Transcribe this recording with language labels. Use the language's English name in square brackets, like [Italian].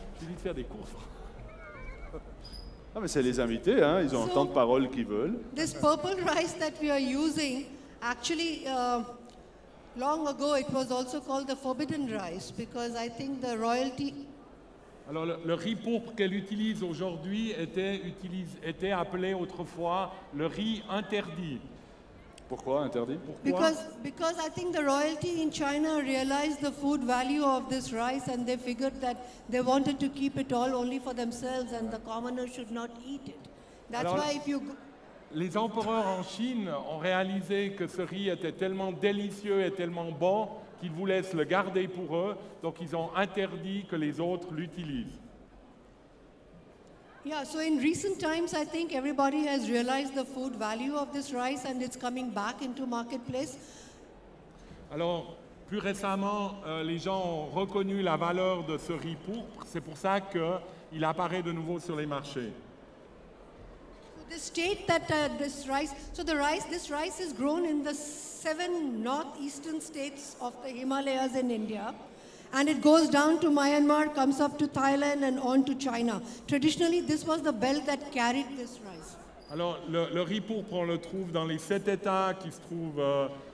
[French] Je dis de faire des courses. Ah mais c'est les invités, hein. Ils ont So- tant de paroles qu'ils veulent. [English] this purple rice that we are using, actually, long ago it was also called the forbidden rice because I think the royalty. [French] Alors le riz pourpre qu'elle utilise aujourd'hui était appelé autrefois le riz interdit. Pourquoi interdit? Pourquoi? [English] Because I think the royalty in China realized the food value of this rice and they figured that they wanted to keep it all only for themselves and the commoner should not eat it. That's [French] Alors- [English] why if you [French] Les empereurs en Chine ont réalisé que ce riz était tellement délicieux et tellement bon qu'ils voulaient se le garder pour eux, donc ils ont interdit que les autres l'utilisent. [English] Yeah, so in recent times, I think everybody has realized the food value of this rice and it's coming back into marketplace. [French] Alors, plus récemment, les gens ont reconnu la valeur de ce riz pourpre, c'est pour ça qu'il apparaît de nouveau sur les marchés. [English] So the state that this rice is grown in the 7 northeastern states of the Himalayas in India. And it goes down to Myanmar, comes up to Thailand and on to China. Traditionally, this was the belt that carried this rice. [French] Alors, le riz pourpre, on le trouve dans les 7 États qui se trouvent